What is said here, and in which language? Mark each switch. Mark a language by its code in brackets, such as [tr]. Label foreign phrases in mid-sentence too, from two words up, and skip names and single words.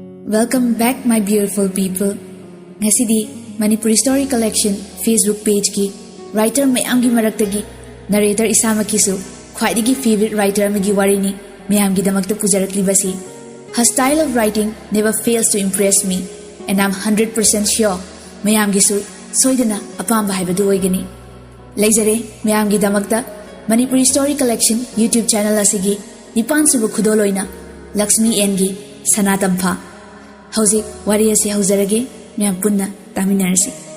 [en] Welcome back my beautiful people. [mni] Ngasidi Manipuri Story Collection Facebook page ki writer mayam gi maraktagi narrator isama kisu khwaidigi [en] favorite writer [mni] amagi warini mayam gi damakta pujarakli basi. [en] Her style of writing never fails to impress me and I'm 100% sure [mni] mayam gi su soidana apamba haibadu oigani. Laizare mayam gi damakta Manipuri Story Collection YouTube channel asigi nipan subu khudoloina Lakshmi N gi Sanatampa. Hauzik wari asi hauzarage mayam punna taminarasi.